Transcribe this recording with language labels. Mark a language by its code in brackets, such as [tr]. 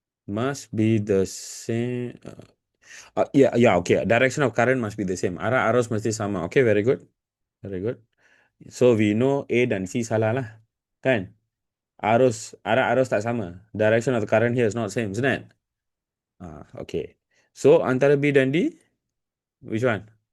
[en] must be the same. Yeah, yeah, okay. Direction of current must be the same. [ms] Arah arus mesti sama. [en] Okay, very good. Very good. [ms] So we know A dan C salah lah. Kan? Arah arus tak sama. [en] Direction of the current here is not same, isn't it? Okay. So antara B dan D, which one?